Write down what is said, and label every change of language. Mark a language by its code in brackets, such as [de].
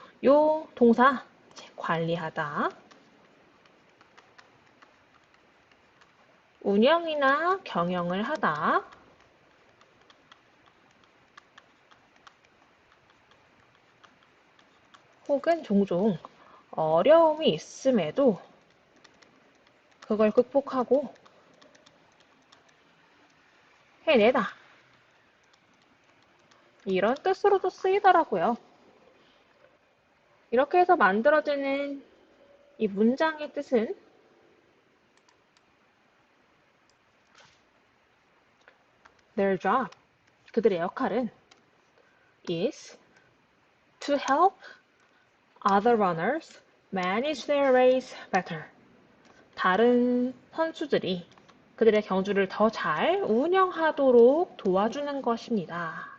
[ko] 요 동사 관리하다, 운영이나 경영을 하다, 혹은 종종 어려움이 있음에도 그걸 극복하고 해내다. 이런 뜻으로도 쓰이더라고요. 이렇게 해서 만들어지는 이 문장의 뜻은 [en] their job, [ko] 그들의 역할은 [en] is to help other runners manage their race better. [ko] 다른 선수들이 그들의 경주를 더 잘 운영하도록 도와주는 것입니다.